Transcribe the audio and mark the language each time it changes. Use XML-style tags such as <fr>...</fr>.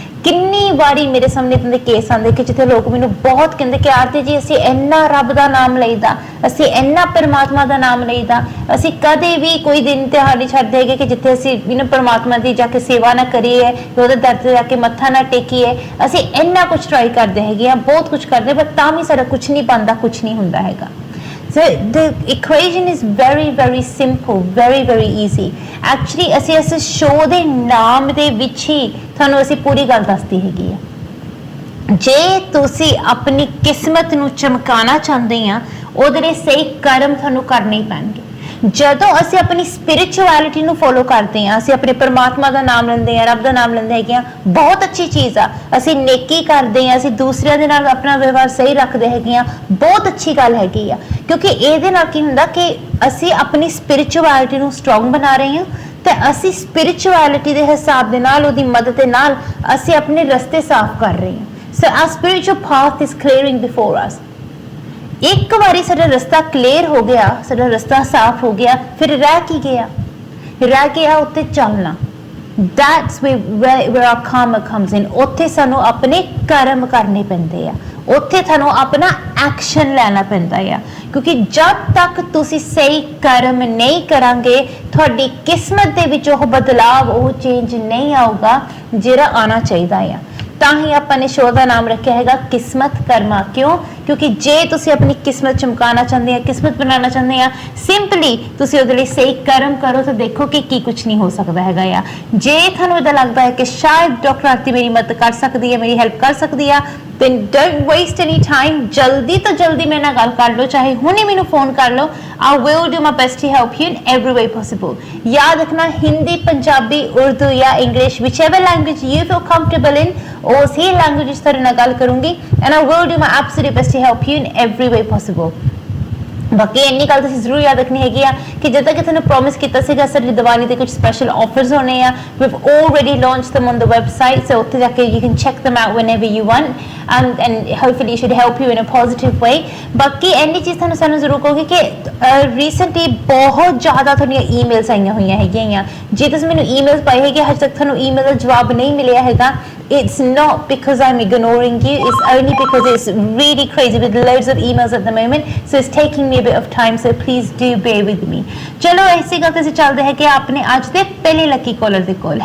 <pa>ਕਿੰਨੀ ਵਾਰੀ ਮੇਰੇ ਸਾਹਮਣੇ ਇਦਾਂ ਦੇ ਕੇਸ ਆਉਂਦੇ ਕਿ ਜਿੱਥੇ ਲੋਕ ਮੈਨੂੰ ਬਹੁਤ ਕਹਿੰਦੇ ਕਿ ਆਰਤੀ ਜੀ ਅਸੀਂ ਇੰਨਾ ਰੱਬ ਦਾ ਨਾਮ ਲਈਦਾ, ਅਸੀਂ ਇੰਨਾ ਪਰਮਾਤਮਾ ਦਾ ਨਾਮ ਲਈਦਾ, ਅਸੀਂ ਕਦੇ ਵੀ ਕੋਈ ਦਿਨ ਤਿਉਹਾਰ ਨਹੀਂ ਛੱਡਦੇ ਹੈਗੇ ਕਿ ਜਿੱਥੇ ਅਸੀਂ ਪਰਮਾਤਮਾ ਦੀ ਜਾ ਕੇ ਸੇਵਾ ਨਾ ਕਰੀਏ, ਉਹਦੇ ਦਰ ਤੇ ਜਾ ਕੇ ਮੱਥਾ ਨਾ ਟੇਕੀਏ। ਅਸੀਂ ਇੰਨਾ ਕੁਝ ਟਰਾਈ ਕਰਦੇ ਹੈਗੇ ਆ, ਬਹੁਤ ਕੁਝ ਕਰਦੇ, ਪਰ ਤਾਂ ਵੀ ਸਾਡਾ ਕੁਝ ਨਹੀਂ ਬਣਦਾ, ਕੁਝ ਨਹੀਂ ਹੁੰਦਾ ਹੈਗਾ।</pa> <en>So the equation is very very simple, very easy।</en> <pa>Actually ਅਸੀਂ ਇਸ ਸ਼ੋਅ ਦੇ ਨਾਮ ਦੇ ਵਿੱਚ ਹੀ ਤੁਹਾਨੂੰ ਅਸੀਂ ਪੂਰੀ ਗੱਲ ਦੱਸਦੀ ਹੈਗੀ ਆ। ਜੇ ਤੁਸੀਂ ਆਪਣੀ ਕਿਸਮਤ ਨੂੰ ਚਮਕਾਉਣਾ ਚਾਹੁੰਦੇ ਆ, ਉਹਦੇ ਲਈ ਸਹੀ ਕਰਮ ਤੁਹਾਨੂੰ ਕਰਨੇ ਹੀ ਪੈਣਗੇ। ਜਦੋਂ ਅਸੀਂ ਆਪਣੀ ਸਪਿਰਿਚੁਅਲਿਟੀ ਨੂੰ ਫੋਲੋ ਕਰਦੇ ਆ, ਅਸੀਂ ਆਪਣੇ ਪਰਮਾਤਮਾ ਦਾ ਨਾਮ ਲੈਂਦੇ ਆ, ਰੱਬ ਦਾ ਨਾਮ ਲੈਂਦੇ ਹੈਗੇ ਆ, ਬਹੁਤ ਅੱਛੀ ਚੀਜ਼ ਆ। ਅਸੀਂ ਨੇਕੀ ਕਰਦੇ ਆ, ਅਸੀਂ ਦੂਸਰਿਆਂ ਦੇ ਨਾਲ ਆਪਣਾ ਵਿਵਹਾਰ ਸਹੀ ਰੱਖਦੇ ਹੈਗੇ ਆ, ਬਹੁਤ ਅੱਛੀ ਗੱਲ ਹੈਗੀ ਆ। ਕਿਉਂਕਿ ਇਹਦੇ ਨਾਲ ਕੀ ਹੁੰਦਾ ਕਿ ਅਸੀਂ ਆਪਣੀ ਸਪਿਰਿਚੁਅਲਿਟੀ ਨੂੰ ਸਟਰੋਂਗ ਬਣਾ ਰਹੇ ਹਾਂ ਤੇ ਅਸੀਂ ਸਪਿਰਿਚੁਅਲਿਟੀ ਦੇ ਹਿਸਾਬ ਦੇ ਨਾਲ, ਉਹਦੀ ਮਦਦ ਦੇ ਨਾਲ ਅਸੀਂ ਆਪਣੇ ਰਸਤੇ ਸਾਫ਼ ਕਰ ਰਹੇ ਹਾਂ। ਸੋ</pa> <en>our spiritual path is clearing before us।</en> <pa>ਇੱਕ ਵਾਰੀ ਸਾਡਾ ਰਸਤਾ ਕਲੀਅਰ ਹੋ ਗਿਆ, ਸਾਡਾ ਰਸਤਾ ਸਾਫ਼ ਹੋ ਗਿਆ, ਫਿਰ ਰਹਿ ਕੀ ਗਿਆ? ਰਹਿ ਗਿਆ ਉੱਤੇ ਚੱਲਣਾ।</pa> <en>That's where our karma comes in।</en> <pa>ਉੱਥੇ ਸਾਨੂੰ ਆਪਣੇ ਕਰਮ ਕਰਨੇ ਪੈਂਦੇ ਆ, ਉੱਥੇ ਤੁਹਾਨੂੰ ਆਪਣਾ ਐਕਸ਼ਨ ਲੈਣਾ ਪੈਂਦਾ ਆ। ਕਿਉਂਕਿ ਜਦ ਤੱਕ ਤੁਸੀਂ ਸਹੀ ਕਰਮ ਨਹੀਂ ਕਰਾਂਗੇ, ਤੁਹਾਡੀ ਕਿਸਮਤ ਦੇ ਵਿੱਚ ਉਹ ਬਦਲਾਵ, ਉਹ ਚੇਂਜ ਨਹੀਂ ਆਊਗਾ ਜਿਹੜਾ ਆਉਣਾ ਚਾਹੀਦਾ ਆ। ਤਾਂ ਹੀ ਆਪਾਂ ਨੇ ਸ਼ੋਅ ਦਾ ਨਾਮ ਰੱਖਿਆ ਹੈਗਾ ਕਿਸਮਤ ਕਰਮਾ। ਕਿਉਂ? ਕਿਉਂਕਿ ਜੇ ਤੁਸੀਂ ਆਪਣੀ ਕਿਸਮਤ ਚਮਕਾਉਣਾ ਚਾਹੁੰਦੇ ਆ, ਕਿਸਮਤ ਬਣਾਉਣਾ ਚਾਹੁੰਦੇ ਆ, ਸਿੰਪਲੀ ਤੁਸੀਂ ਉਹਦੇ ਲਈ ਸਹੀ ਕਰਮ ਕਰੋ ਤਾਂ ਦੇਖੋ ਕਿ ਕੀ ਕੁਝ ਨਹੀਂ ਹੋ ਸਕਦਾ ਹੈਗਾ ਆ। ਜੇ ਤੁਹਾਨੂੰ ਇਦਾਂ ਲੱਗਦਾ ਹੈ ਕਿ ਸ਼ਾਇਦ ਡਾਕਟਰ ਆਰਤੀ ਮੇਰੀ ਮਦਦ ਕਰ ਸਕਦੀ ਹੈ, ਮੇਰੀ ਹੈਲਪ ਕਰ ਸਕਦੀ ਆ,</pa> <en>then don't waste any time।</en> <pa>ਜਲਦੀ ਤੋਂ ਜਲਦੀ ਮੇਰੇ ਨਾਲ ਗੱਲ ਕਰ ਲਓ, ਚਾਹੇ ਹੁਣੇ ਮੈਨੂੰ ਫੋਨ ਕਰ ਲਓ।</pa> <en>I will do my best to help you in every way possible।</en> <pa>ਯਾਦ ਰੱਖਣਾ, ਹਿੰਦੀ, ਪੰਜਾਬੀ, ਉਰਦੂ ਜਾਂ English,</pa> <en>whichever language you feel comfortable in,</en> <pa>ਉਸ ਹੀ ਲੈਂਗੁਏਜ ਵਿੱਚ ਤੁਹਾਡੇ ਨਾਲ ਗੱਲ ਕਰੂੰਗੀ</pa> <en>and I will do my absolute best to help you in every way possible।</en> <pa>ਬਾਕੀ ਇੰਨੀ ਗੱਲ ਤੁਸੀਂ ਜ਼ਰੂਰ ਯਾਦ ਰੱਖਣੀ ਹੈਗੀ ਆ ਕਿ ਜਿੱਦਾਂ ਕਿ ਤੁਹਾਨੂੰ ਪ੍ਰੋਮਿਸ ਕੀਤਾ ਸੀਗਾ ਸਾਡੀ ਦੀਵਾਲੀ ਦੇ ਕੁਝ ਸਪੈਸ਼ਲ ਆਫਰਸ ਹੋਣੇ ਆ।</pa> <en>we've already launched them on the website, so</en> <pa>ਉੱਥੇ ਜਾ ਕੇ</pa> <en>you can check them out whenever you want and hopefully it should help you in a positive way।</en> <pa>ਬਾਕੀ ਇੰਨੀ ਚੀਜ਼ ਤੁਹਾਨੂੰ ਸਾਨੂੰ ਜ਼ਰੂਰ ਕਹੂੰਗੀ ਕਿ ਰੀਸੈਂਟਲੀ ਬਹੁਤ ਜ਼ਿਆਦਾ ਤੁਹਾਡੀਆਂ ਈਮੇਲਸ ਆਈਆਂ ਹੋਈਆਂ ਹੈਗੀਆਂ। ਜੇ ਤੁਸੀਂ ਮੈਨੂੰ ਈਮੇਲਸ ਪਾਈ ਹੈਗੀ, ਹਜੇ ਤੱਕ ਤੁਹਾਨੂੰ ਈਮੇਲ ਦਾ ਜਵਾਬ ਨਹੀਂ ਮਿਲਿਆ ਹੈਗਾ,</pa> <en>it's not because I'm ignoring you, it's only because it's really crazy with loads of emails at the moment, so it's taking me a bit of time, so please do bear with me.</en> <hi>चलो ऐसी गलती से चलते हैं कि आपने आज दे पहले लकी कॉलर दे कॉल.</hi>